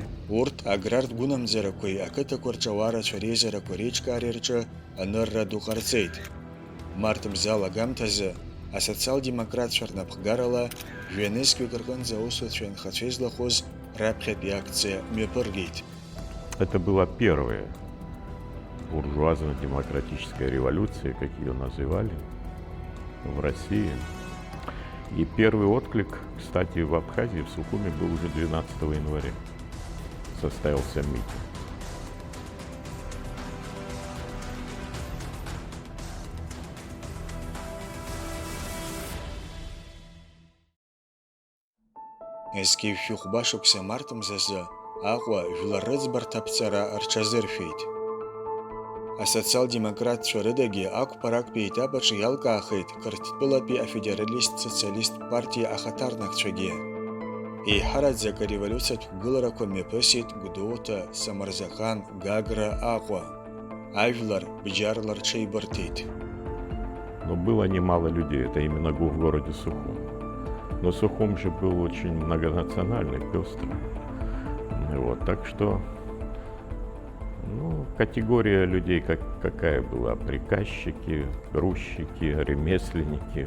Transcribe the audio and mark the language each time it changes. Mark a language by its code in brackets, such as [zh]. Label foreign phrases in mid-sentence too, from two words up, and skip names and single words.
[ab] Урҭ аграртә гәынамӡарақәеи ақыҭақәа рҿы реизарақәа реиҿкаареи рҿы анырра ду ҟарҵеит. Март мза алагамҭазы асоциал-демократцәа рнапхгарала жәанызқьҩык рҟынӡа аусуцәа инхацәа излахәыз раԥхьатәи акциа мҩаԥыргеит. [ru] Это была первая буржуазно-демократическая революция, как ее называли, в России. И первый отклик, кстати, в Абхазии, в Сухуми, был уже 12 января. Состоялся митинг. [ab] Езгьы шәыхәбашықәса март мзазы Аҟәа жәлар рыӡбарҭа аԥҵара рҽазыршәеит. Асоциал-демократцәа рыдагьы ақәԥарактәи етап аҿы иалкаахеит Қырҭтәылатәи афедералист-социалист партиа ахаҭарнакцәагьы. Еиҳараӡак ареволиуциатә қәгыларақәа мҩаԥысит Гәдоуҭа, Самырзаҟан, Гагра, Аҟәа. Ажәлар бџьарла рҽеибырҭеит. [ru] Но было немало людей, это именно в городе Сухум. Но Сухум же был очень многонациональный, пестрый. Вот, так что категория людей какая была? Приказчики, грузчики, ремесленники.